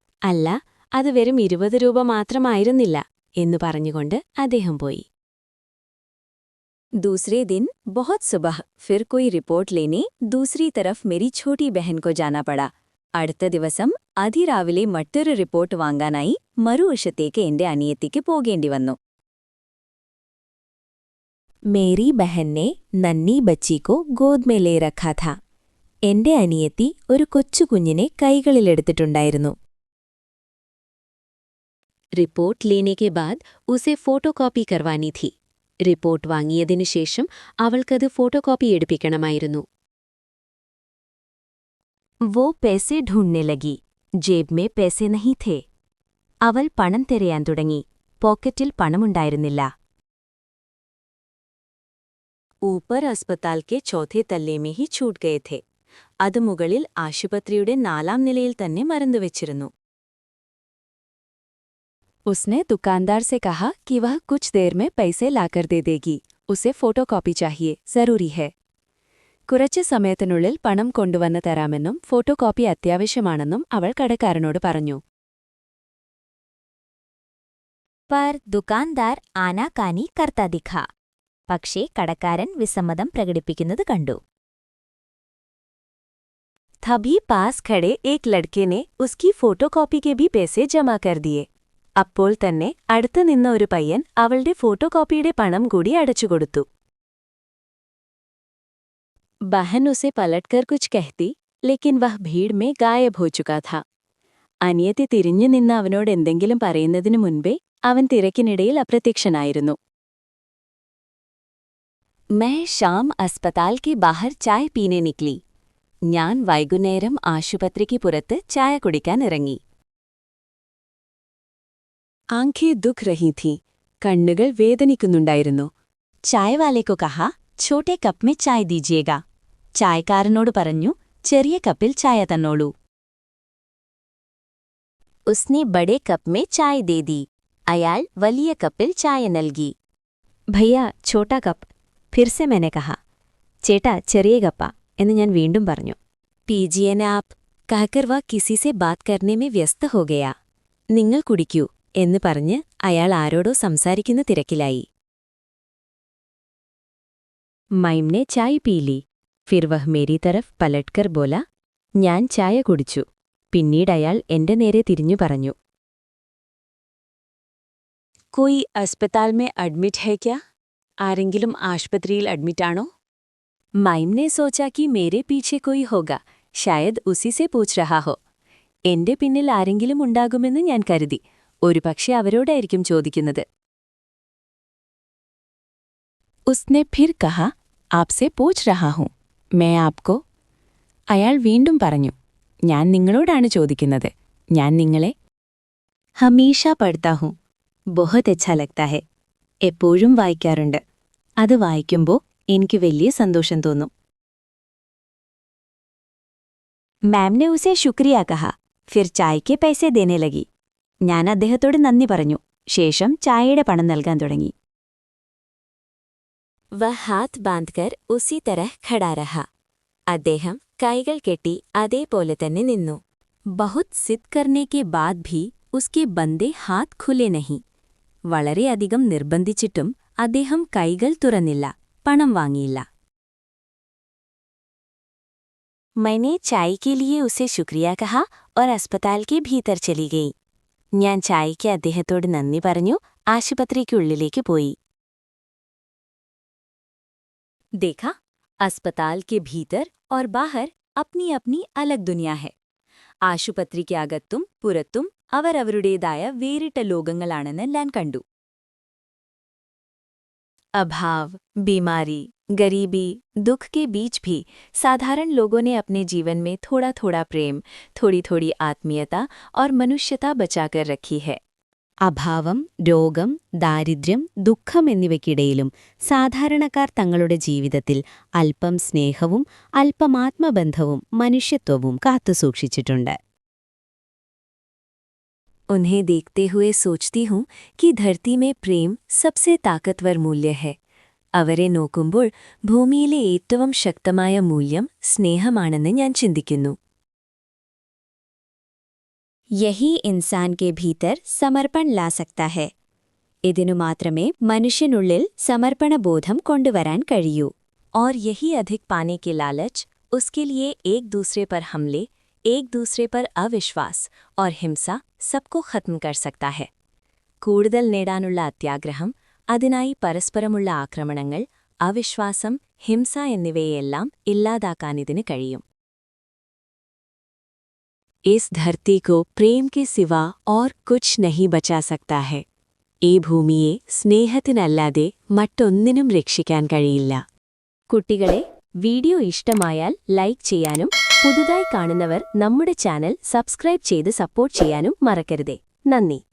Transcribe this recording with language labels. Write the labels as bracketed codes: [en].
[ml] അല്ല, അത് വെറും 20 രൂപ മാത്രമായിരുന്നില്ല എന്നു പറഞ്ഞുകൊണ്ട് അദ്ദേഹം പോയി. [hi] दूसरे दिन बहुत सुबह फिर कोई रिपोर्ट लेने दूसरी तरफ मेरी छोटी बहन को जाना पड़ा. [ml] അടുത്ത ദിവസം അതിരാവിലെ മറ്റൊരു റിപ്പോർട്ട് വാങ്ങാനായി മറുവശത്തേക്ക് എന്റെ അനിയത്തിക്ക് പോകേണ്ടി വന്നു. [hi] मेरी बहन ने नन्ही बच्ची को गोद में ले रखा था. [ml] എന്റെ അനിയത്തി ഒരു കൊച്ചുകുഞ്ഞിനെ കൈകളിലെടുത്തിട്ടുണ്ടായിരുന്നു. [hi] रिपोर्ट लेने के बाद उसे फोटोकॉपी करवानी थी. [ml] റിപ്പോർട്ട് വാങ്ങിയതിനു ശേഷം അവൾക്കത് ഫോട്ടോകോപ്പി എടുപ്പിക്കണമായിരുന്നു. [hi] वो पैसे ढूंढने लगी. जेब में पैसे नहीं थे. [ml] അവൾ പണം തിരയാൻ തുടങ്ങി. പോക്കറ്റിൽ പണമുണ്ടായിരുന്നില്ല. [hi] ऊपर अस्पताल के चौथे तल्ले में ही छूट गए थे. [ml] അത് മുകളിൽ ആശുപത്രിയുടെ 4ാം നിലയിൽ തന്നെ മറന്നുവെച്ചിരുന്നു. [hi] उसने दुकानदार से कहा कि वह कुछ देर में पैसे लाकर दे देगी. उसे फोटोकॉपी चाहिए, जरूरी है. [ml] കുറച്ച് സമയത്തിനുള്ളിൽ പണം കൊണ്ടുവന്ന് തരാമെന്നും ഫോട്ടോകോപ്പി അത്യാവശ്യമാണെന്നും അവൾ കടക്കാരനോട് പറഞ്ഞു. [hi] पर दुकानदार आनाकानी करता दिखा. [ml] പക്ഷേ കടക്കാരൻ വിസമ്മതം പ്രകടിപ്പിക്കുന്നത് കണ്ടു. [hi] तभी पास खड़े एक लड़के ने उसकी फोटोकॉपी के भी पैसे जमा कर दिए. [ml] അപ്പോൾ തന്നെ അടുത്ത് നിന്ന ഒരു പയ്യൻ അവളുടെ ഫോട്ടോകോപ്പിയുടെ പണം കൂടി അടച്ചുകൊടുത്തു. [hi] बहन उसे पलटकर कुछ कहती, लेकिन वह भीड़ में गायब हो चुका था. [ml] അനിയത്തി തിരിഞ്ഞു നിന്ന് അവനോട് എന്തെങ്കിലും പറയുന്നതിനു മുൻപേ അവൻ തിരക്കിനിടയിൽ അപ്രത്യക്ഷനായിരുന്നു. [hi] मैं शाम अस्पताल के बाहर चाय पीने निकली. [ml] ഞാൻ വൈകുന്നേരം ആശുപത്രിക്ക് പുറത്ത് ചായ കുടിക്കാൻ ഇറങ്ങി. [hi] ആംഖേ ദുഃഖ രഹി थी. [ml] കണ്ണുകൾ വേദനിക്കുന്നുണ്ടായിരുന്നു. [hi] ചായ വാലെ को कहा, छोटे कप में चाय दीजिएगा. [ml] ചായക്കാരനോട് പറഞ്ഞു, ചെറിയ കപ്പിൽ ചായ തന്നോളൂ. [hi] उसने बड़े कप में चाय दे दी. [ml] അയാൾ വലിയ കപ്പിൽ ചായ നൽകി. [hi] भैया छोटा कप. फिर से मैंने कहा. [ml] ചേട്ടാ ചെറിയ കപ്പ എന്ന് ഞാൻ വീണ്ടും പറഞ്ഞു. [hi] पीजिए ना आप, कहकर वह किसी से बात करने में व्यस्त हो गया. [ml] നിങ്ങൾ കുടിക്കൂ എന്ന് പറഞ്ഞ് അയാൾ ആരോടോ സംസാരിക്കുന്ന തിരക്കിലായി. [hi] മൈം ने चाय पी ली. फिर वह मेरी तरफ पलटकर बोला. [ml] ഞാൻ ചായ കുടിച്ചു. പിന്നീട് അയാൾ എന്റെ നേരെ തിരിഞ്ഞു പറഞ്ഞു. [hi] कोई अस्पताल में एडमिट है क्या? [ml] ആരെങ്കിലും ആശുപത്രിയിൽ അഡ്മിറ്റാണോ? [hi] മൈം ने सोचा कि मेरे पीछे कोई होगा, शायद उसी से पूछ रहा हो. [ml] എന്റെ പിന്നിൽ ആരെങ്കിലും ഉണ്ടാകുമെന്ന് ഞാൻ കരുതി. ഒരുപക്ഷെ അവരോടായിരിക്കും ചോദിക്കുന്നത്. [hi] उसने फिर कहा, आपसे पूछ रहा हूं, मैं आपको. [ml] അയാൾ വീണ്ടും പറഞ്ഞു, ഞാൻ നിങ്ങളോടാണ് ചോദിക്കുന്നത്, ഞാൻ നിങ്ങളെ. [hi] हमेशा पढ़ता हूं, बहुत अच्छा लगता है. [ml] എപ്പോഴും വായിക്കാറുണ്ട്. അത് വായിക്കുമ്പോൾ എനിക്ക് വലിയ സന്തോഷം തോന്നും. [hi] मैम ने उसे शुक्रिया कहा. फिर चाय के पैसे देने लगी. [ml] ഞാൻ അദ്ദേഹത്തോട് നന്ദി പറഞ്ഞു. ശേഷം ചായയുടെ പണം നൽകാൻ തുടങ്ങി. [hi] वह हाथ बांधकर उसी तरह खड़ा रहा. [ml] അദ്ദേഹം കൈകൾ കെട്ടി അതേപോലെ തന്നെ നിന്നു. [hi] बहुत जिद करने के बाद भी उसके बंदे हाथ खुले नहीं. [ml] വളരെയധികം നിർബന്ധിച്ചിട്ടും അദ്ദേഹം കൈകൾ തുറന്നില്ല, പണം വാങ്ങിയില്ല. [hi] मैंने चाय के लिए उसे शुक्रिया कहा और अस्पताल के भीतर चली गई. [ml] ഞാൻ ചായയ്ക്ക് അദ്ദേഹത്തോട് നന്ദി പറഞ്ഞു, ആശുപത്രിക്കുള്ളിലേക്ക് പോയി. [hi] देखा, अस्पताल के भीतर और बाहर अपनी अपनी अलग दुनिया है. [ml] ആശുപത്രിക്ക് അകത്തും പുറത്തും അവരവരുടേതായ വേറിട്ട ലോകങ്ങളാണെന്ന് ഞാൻ കണ്ടു. [hi] अभाव, बीमारी, गरीबी, दुख के बीच भी साधारण लोगों ने अपने जीवन में थोड़ा थोड़ा प्रेम, थोड़ी थोड़ी आत्मीयता और मनुष्यता बचाकर रखी है. [ml] അഭാവം, രോഗം, ദാരിദ്ര്യം, ദുഃഖം എന്നിവയ്ക്കിടയിലും സാധാരണക്കാർ തങ്ങളുടെ ജീവിതത്തിൽ അല്പം സ്നേഹവും അല്പം ആത്മബന്ധവും മനുഷ്യത്വവും കാത്തുസൂക്ഷിച്ചിട്ടുണ്ട്. [hi] उन्हें देखते हुए सोचती हूँ कि धरती में प्रेम सबसे ताकतवर मूल्य है. [ml] അവരെ നോക്കുമ്പോൾ ഭൂമിയിലെ ഏറ്റവും ശക്തമായ മൂല്യം സ്നേഹമാണെന്ന് ഞാൻ ചിന്തിക്കുന്നു. [hi] यही इंसान के भीतर समर्पण ला सकता है. [ml] ഇതിനു മാത്രമേ മനുഷ്യനുള്ളിൽ സമർപ്പണബോധം കൊണ്ടുവരാൻ കഴിയൂ. [hi] और यही अधिक पाने के लालच उसके लिए एक दूसरे पर हमले, एक दूसरे पर अविश्वास और हिंसा सबको खत्म कर सकता है. [ml] കൂടുതൽ നേടാനുള്ള അത്യാഗ്രഹം, അതിനായി പരസ്പരമുള്ള ആക്രമണങ്ങൾ, അവിശ്വാസം, ഹിംസ എന്നിവയെല്ലാം ഇല്ലാതാക്കാനിതിന് കഴിയും. [hi] इस धरती को प्रेम के सिवा और कुछ नहीं बचा सकता है. [ml] ഈ ഭൂമിയെ സ്നേഹത്തിനല്ലാതെ മറ്റൊന്നിനും രക്ഷിക്കാൻ കഴിയില്ല. കുട്ടികളെ, വീഡിയോ ഇഷ്ടമായാൽ ലൈക്ക് ചെയ്യാനും പുതുതായി കാണുന്നവർ നമ്മുടെ ചാനൽ സബ്സ്ക്രൈബ് ചെയ്ത് സപ്പോർട്ട് ചെയ്യാനും മറക്കരുതേ. നന്ദി.